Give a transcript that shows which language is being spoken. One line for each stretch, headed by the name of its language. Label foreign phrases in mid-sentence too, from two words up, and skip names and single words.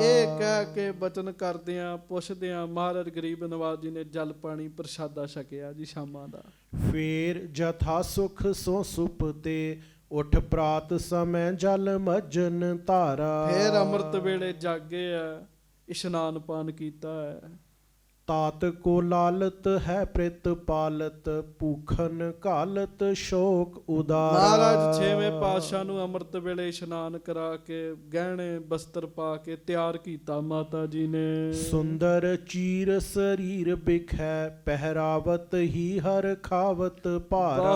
Punjabi: ਇਹ ਕਹਿ ਕੇ ਬਚਨ ਕਰਦਿਆਂ ਪੁੱਛਦਿਆਂ ਮਹਾਰਾਜ ਗਰੀਬ ਨਵਾਜ ਜੀ ਨੇ ਜਲ ਪਾਣੀ ਪ੍ਰਸ਼ਾਦਾ ਛਕਿਆ ਜੀ ਸ਼ਾਮਾਂ ਦਾ।
Braj: ਫੇਰ ਜਥਾ ਸੁਖ ਸੋ ਸੁਪਤੇ, ਉਠ ਪ੍ਰਾਤ ਸਮੈ ਜਲ ਮੱਜਨ ਧਾਰਾ।
Punjabi: ਫੇਰ ਅੰਮ੍ਰਿਤ ਵੇਲੇ ਜਾਗੇ ਆ, ਇਸ਼ਨਾਨ ਪਾਨ ਕੀਤਾ ਹੈ।
Braj: तात को लालत है प्रेत पालत ਭੂਖਨ ਘਾਲਤ ਸ਼ੋਕ ਉਦਾਰਾ।
Punjabi: ਮਹਾਰਾਜ ਛੇਵੇਂ ਪਾਤਸ਼ਾਹ ਨੂੰ ਅੰਮ੍ਰਿਤ ਵੇਲੇ ਇਸ਼ਨਾਨ ਕਰਾ ਕੇ ਗਹਿਣੇ ਬਸਤਰ ਪਾ ਕੇ ਤਿਆਰ ਕੀਤਾ ਮਾਤਾ ਜੀ ਨੇ।
Braj: ਸੁੰਦਰ ਚੀਰ ਸਰੀਰ ਬਿਖੈ ਪਹਿਰਾਵਤ ਹੀ ਹਰ ਖਾਵਤ ਭਾਰਾ।